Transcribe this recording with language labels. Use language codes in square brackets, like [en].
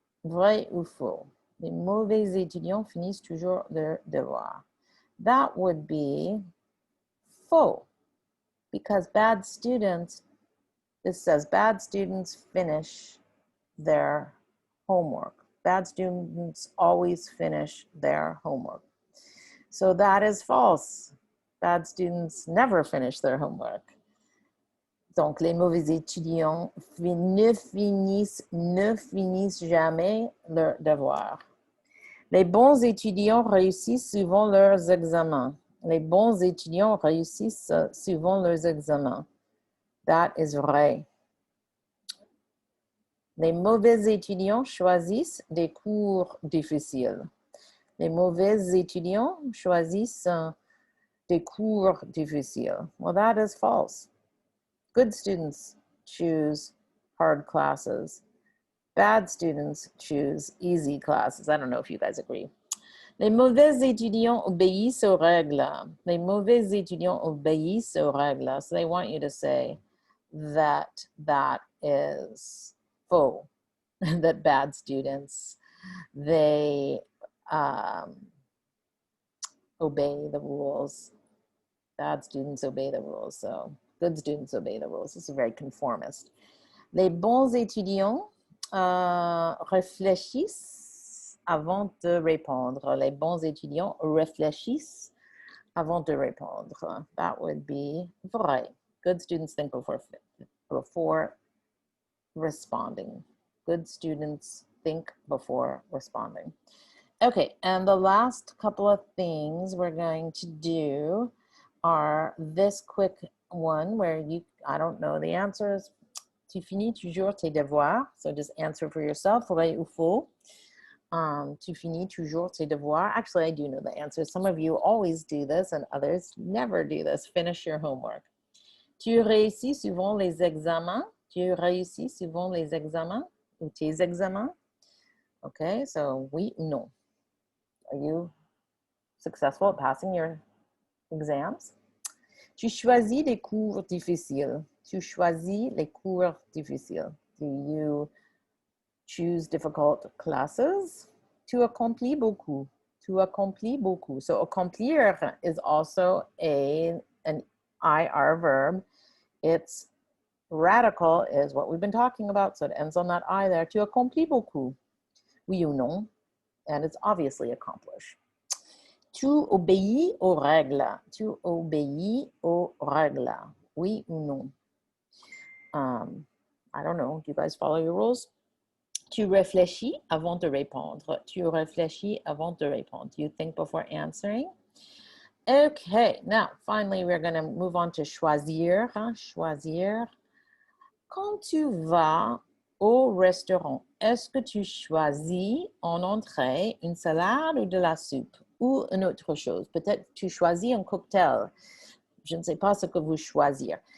[fr] Vrai ou faux? Les mauvais étudiants finissent toujours leur devoir. [en] That would be faux, because bad students, this says bad students finish their homework. Bad students always finish their homework. So that is false. Bad students never finish their homework. [fr] Donc, les mauvais étudiants ne finissent jamais leur devoir. Les bons étudiants réussissent souvent leurs examens. Les bons étudiants réussissent souvent leurs examens. [en] That is [fr] vrai. Les mauvais étudiants choisissent des cours difficiles. Les mauvais étudiants choisissent des cours difficiles. [en] Well, that is false. Good students choose hard classes. Bad students choose easy classes. I don't know if you guys agree. [fr] Les mauvais étudiants obéissent aux règles. Les mauvais étudiants obéissent aux règles. [en] So they want you to say that that is faux, that bad students, they obey the rules. Bad students obey the rules. So good students obey the rules. This is very conformist. [fr] Les bons étudiants réfléchissent avant de répondre. Les bons étudiants réfléchissent avant de répondre. [en] That would be vrai. Good students think before responding. Good students think before responding. Okay, and the last couple of things we're going to do are this quick one where I don't know the answers. [fr] Tu finis toujours tes devoirs. [en] So just answer for yourself, [fr] vrai ou faux. Tu finis toujours tes devoirs. [en] Actually, I do know the answer. Some of you always do this and others never do this. Finish your homework. [fr] Tu réussis souvent les examens. Tu réussis souvent les examens ou tes examens. [en] Okay, so [fr] oui ou non. [en] Are you successful at passing your exams? [fr] Tu choisis les cours difficiles. Tu choisis les cours difficiles. [en] Do you choose difficult classes? [fr] Tu accomplis beaucoup. Tu accomplis beaucoup. [en] So accomplir is also an IR verb. Its radical is what we've been talking about. So it ends on that I there. [fr] Tu accomplis beaucoup. Oui ou non. [en] And it's obviously accomplish. [fr] Tu obéis aux règles. Tu obéis aux règles. Oui ou non. [en] I don't know. Do you guys follow your rules? [fr] Tu réfléchis avant de répondre. Tu réfléchis avant de répondre. [en] You think before answering. Okay, now finally we're going to move on to choisir. [fr] Choisir. Quand tu vas au restaurant, est-ce que tu choisis en entrée une salade ou de la soupe ou une autre chose? Peut-être tu choisis un cocktail. Je ne sais pas ce que vous choisir.